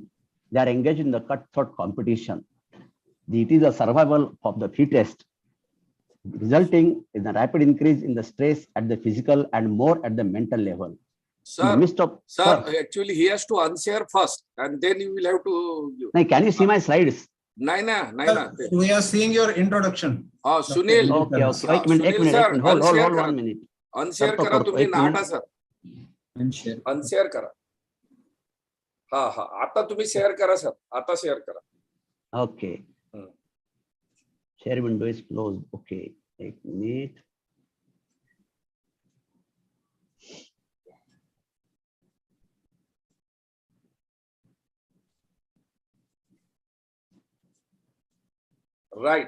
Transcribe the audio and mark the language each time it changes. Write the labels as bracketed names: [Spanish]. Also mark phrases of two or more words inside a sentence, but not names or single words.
[English] They are engaged in the cutthroat competition. It is a survival of the fittest, resulting in a rapid increase in the stress at the physical and more at the mental level. Sir, actually he has to unshare first and then you will have to... Now, can you see my slides? Naina. We are seeing your introduction. Sunil. Okay. Ek minute. Hold 1 minute. [Marathi] अनशेअर करा तुम्ही Nahata सर. अनशेअर करा. आता तुम्ही शेअर करा सर. आता शेअर करा. [English] Okay. Share window is closed. Okay. 1 minute. Right.